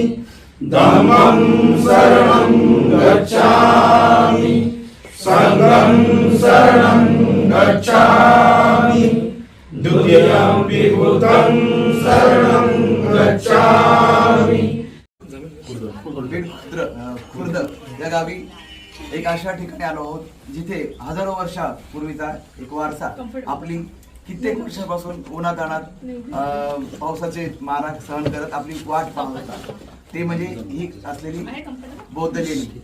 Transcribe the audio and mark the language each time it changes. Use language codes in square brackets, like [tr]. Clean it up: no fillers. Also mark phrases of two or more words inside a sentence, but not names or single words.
[pi] धम्मं शरणं गच्छामि, संघं शरणं गच्छामि, द्वितीयंपि बुद्धं शरणं गच्छामि. [mr] खुर्द या गावी एक अशा ठिकाणी आलो आहोत जिथे हजारो वर्षापूर्वीचा एक वारसा आपली कित्येक वर्षापासून उन्हाताणात पावसाचे मारा सहन करत आपली वाट पाहत होता. ते म्हणजे ही असलेली बौद्ध लेणी.